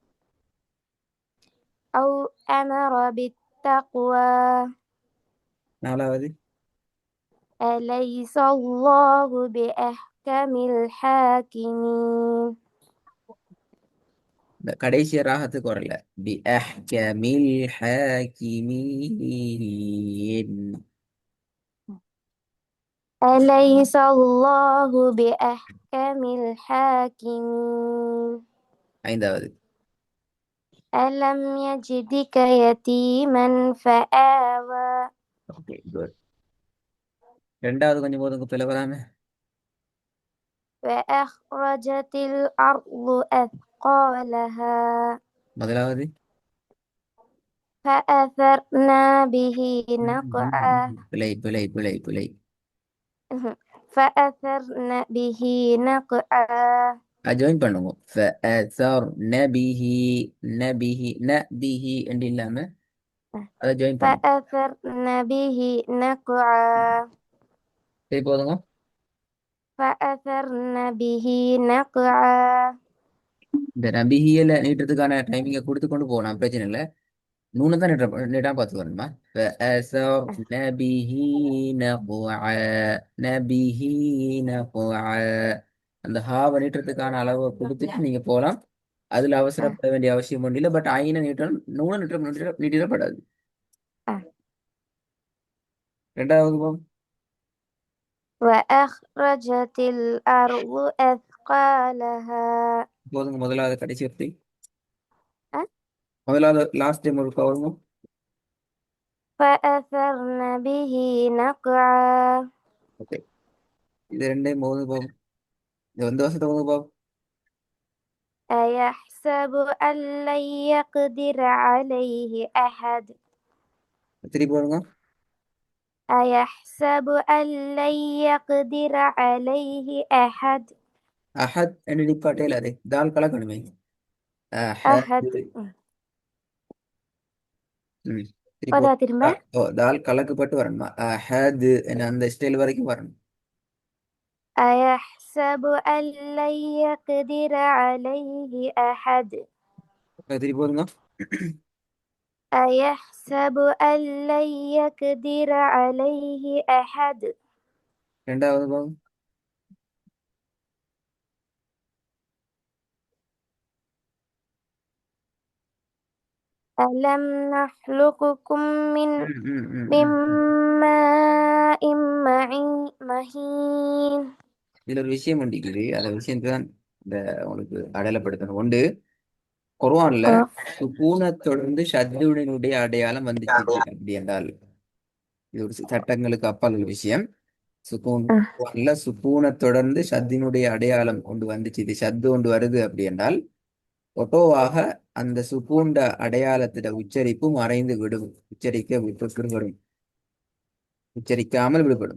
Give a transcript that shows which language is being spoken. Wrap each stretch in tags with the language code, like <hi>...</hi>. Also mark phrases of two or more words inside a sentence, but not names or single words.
<ar>أو أمر بالتقوى</ar> <ta>நாலாவது</ta> <ar>أليس الله بأحكم الحاكمين</ar> <ta>இந்த கடைசி ராகத்துக்கு வரல.</ta> <ar>بأحكم الحاكمين. أليس الله بأحكم الحاكمين</ar> <ta>ஐந்தாவது</ta> <ar>ألم يجدك يتيما فآوى</ar> <en>okay good.</en> <ta>ரெண்டாவது கொஞ்சம் போதுங்க பிள்ளை வராம.</ta> <ar>وأخرجت الأرض أثقالها</ar> <ta>முதலாவது</ta> <ar>فأثرنا به نقعا</ar> <ta>பிழை பிழை பிழை பிழை.</ta> <ar>فأثرن به نقعا</ar> <ta>ஜாயின் பண்ணுங்க. நபிஹி நபிஹி நபிஹி என்று இல்லாம அதை ஜாயின் பண்ணுங்க.</ta> <ar>فأثرن به نقعا</ar> <ta>சரி போதுங்க.</ta> <ar>فأثرن به نقعا</ar> <ta>இந்த நபிஹியில நீட்டுறதுக்கான டைமிங்கை கொடுத்து கொண்டு போகலாம், பிரச்சனை இல்லை. நூனை தான் நீட்டா பார்த்துக்கணுமா. நபிஹி நகுஅ நபிஹி நகுஅ அந்த ஹாவை நீட்டுறதுக்கான அளவை கொடுத்துட்டு நீங்க போகலாம். அதுல அவசரப்பட வேண்டிய அவசியம் ஒன்றும் இல்லை. பட் ஐனை நீட்டணும், நூனை நீட்டிடப்படாது. ரெண்டாவது போம்.</ta> <ar>وأخرجت الأرض أثقالها</ar> <ta>போதுங்க. முதலாவது கடைசி வார்த்தை. أه؟ முதலாவது</ta> <en>last time</en> <ta>ஒரு கவருங்க.</ta> <ar>فأثرن به نقعا</ar> <ta>ஓகே, இது ரெண்டையும் போது போகும். இது வந்து வருஷத்தை போது போகும்.</ta> <ar>أيحسب أن لن يقدر عليه أحد</ar> <ta>திருப்பி போடுங்க.</ta> <ar>أيحسب أن لن يقدر عليه أحد</ar> <ta>அஹத் என்று நிப்பாட்டே இல்லாதே, தால் கலக்கணுமே.</ta> <ar>أحد</ar> <ta>திருப்பி</ta> <ar>وذا ترمى</ar> <ta>தால் கலக்கப்பட்டு வரணுமா. அஹத் என்ன அந்த ஸ்டைல் வரைக்கும் வரணும்.</ta> <ar>أيحسب أن لن يقدر عليه أحد</ar> <ta>திருப்பி போடுங்க.</ta> <ar>أيحسب أن لن يقدر عليه أحد</ar> <ta>ரெண்டாவது போகும்.</ta> <ar>ألم نخلقكم من ماء مهين</ar> <ta>இதுல ஒரு விஷயம் உண்டிக்குது. அந்த விஷயத்தை தான் இந்த உங்களுக்கு அடையாளப்படுத்தணும். ஒன்று, குர்ஆன்ல சுக்கூனை தொடர்ந்து ஷத்துடைய அடையாளம் வந்துச்சு அப்படி என்றால் இது ஒரு சட்டங்களுக்கு அப்பால் உள்ள விஷயம். குர்ஆன்ல சுக்கூனை தொடர்ந்து ஷத்தினுடைய அடையாளம் கொண்டு வந்துச்சு, இது ஷத்து கொண்டு வருது அப்படி என்றால் ஒட்டோவாக அந்த சுக்கூண்ட அடையாளத்திட உச்சரிப்பு மறைந்து விடும், விடுபடும், உச்சரிக்காமல் விடுபடும்.</ta>